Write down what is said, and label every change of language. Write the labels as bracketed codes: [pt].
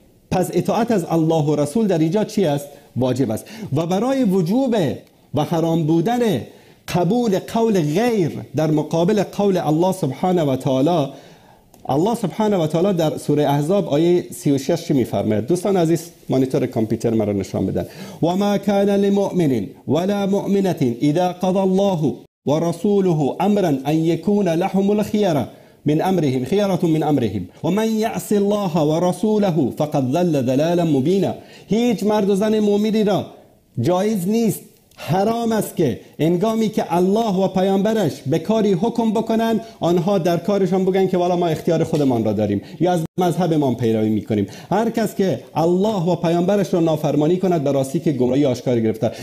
[fa] پس اطاعت از الله و رسول در اینجا چی است؟ واجب است. و برای وجوب و حرام بودن قبول قول غیر در مقابل قول الله سبحانه و تعالی، الله سبحانه و تعالی در سوره احزاب آیه 36 چی میفرماید؟ دوستان عزیز مانیتور کامپیوتر مرا نشان بدن. [ar] و ما کان لمؤمن ولا مؤمنة اذا قضى الله ورسوله امرا ان يكون لهم الخيرة من امرهم من امرهم و من یعص الله و رسوله فقد ضل ضلالا مبینا. [fa] هیچ مرد و زن مؤمنی را جایز نیست، حرام است که انگامی که الله و پیامبرش به کاری حکم بکنن آنها در کارشان بگن که والا ما اختیار خودمان را داریم یا از مذهبمان پیروی میکنیم. هر کس که الله و پیامبرش را نافرمانی کند به راستی که گمراهی آشکار گرفته.